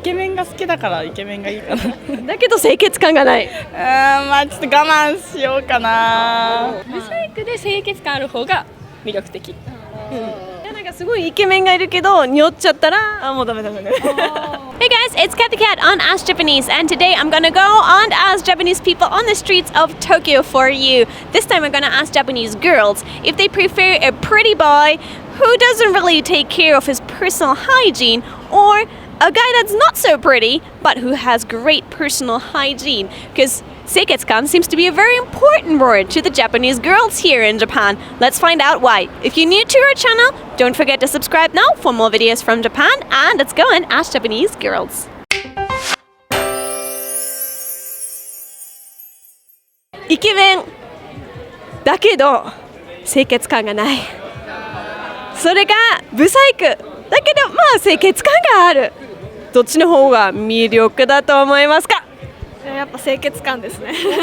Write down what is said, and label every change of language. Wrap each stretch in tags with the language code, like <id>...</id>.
<ja>ケメンが好きだからイケメンがいいかなだけど清潔感がない。まあちょっと我慢しようかな。ブサイクで清潔感ある方が魅力的。なんかすごいイケメンがいるけど匂っちゃったらもうダメだね。</ja> <en>Hey guys, it's Cathy Cat on Ask Japanese, and today I'm gonna go and ask Japanese people on the streets of Tokyo for you. This time I'm gonna ask Japanese girls if they prefer a pretty boy who doesn't really take care of his personal hygiene, or a guy that's not so pretty but who has great personal hygiene. Because seiketsukan seems to be a very important word to the Japanese girls here in Japan. Let's find out why. If you're new to our channel, don't forget to subscribe now for more videos from Japan, and let's go and ask Japanese girls.</en> <ja>イケメンだけど清潔感がない。それがブサイクだけどまあ清潔感がある。どっちの方が魅力だと思いますか？やっぱ清潔感ですね。</ja>